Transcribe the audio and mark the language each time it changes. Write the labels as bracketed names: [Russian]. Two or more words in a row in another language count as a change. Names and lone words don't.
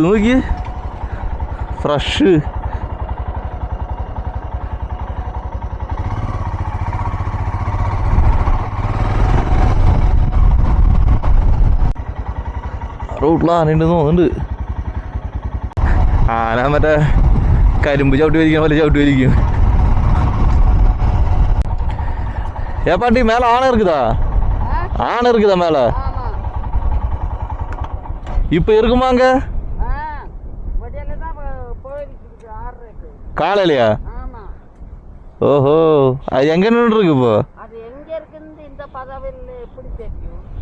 [Malayalam] നോക്കി ഫ്രഷ് റോട്ടിൽ ആനയുണ്ടെന്ന് തോന്നുന്നുണ്ട്. ആന മറ്റേ കരിമ്പ് ചവിട്ടി വരിക്കാൻ പോലെ ചവിട്ടി വരിക്കും. [Tamil] பாட்டி மேலே ஆனை இருக்குதா? ஆனை இருக்குதா மேலே? இப்போ இருக்குமாங்க? காலையிலையா? ஓஹோ, அது எங்க நின்று இருக்கு இப்போ? அது எங்க இருக்குன்னு இந்த பதவியில் எப்படி தெரியும்?